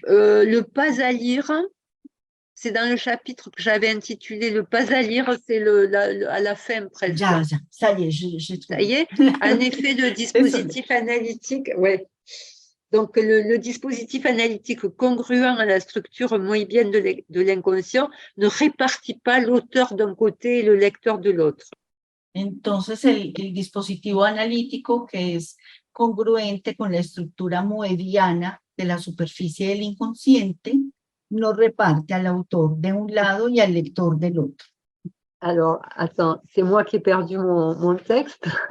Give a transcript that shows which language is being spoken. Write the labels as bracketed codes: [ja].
[fr] le pas à lire, c'est dans le chapitre que j'avais intitulé Le pas à lire, c'est à la fin presque. [es] Ya, [fr] ça y est, j'ai trouvé. Ça y est, en effet, le dispositif analytique, ouais. Donc, le dispositif analytique congruent à la structure moébienne de l'inconscient ne répartit pas l'auteur d'un côté et le lecteur de l'autre. [es] Entonces, el dispositivo analítico que es congruente con la estructura moediana de la superficie del inconsciente, no reparte al autor de un lado y al lector del otro. [fr] Alors, attends, c'est moi qui ai perdu mon texte.